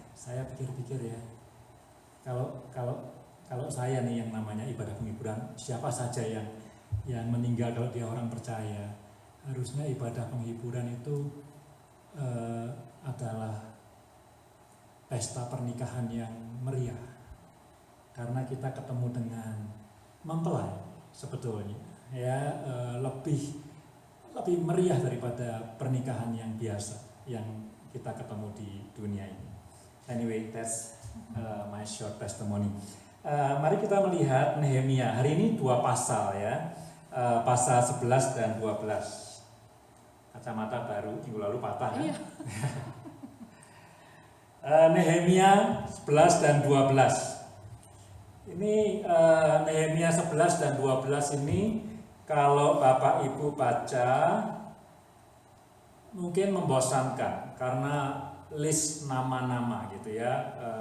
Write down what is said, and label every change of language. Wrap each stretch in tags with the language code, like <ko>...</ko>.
<id>Saya pikir-pikir ya, kalau saya nih yang namanya ibadah penghiburan, siapa saja yang meninggal kalau dia orang percaya, harusnya ibadah penghiburan itu adalah pesta pernikahan yang meriah, karena kita ketemu dengan mempelai sebetulnya ya, lebih meriah daripada pernikahan yang biasa yang kita ketemu di dunia ini.</id> <en>Anyway, that's my short testimony.</en> <id>Mari kita melihat Nehemia. Hari ini 2 pasal ya, pasal 11 dan 12. Kacamata baru minggu lalu patah ya. Nehemia 11 dan 12. Ini Nehemia 11 dan 12 ini kalau Bapak Ibu baca mungkin membosankan karena list nama-nama gitu ya.</id>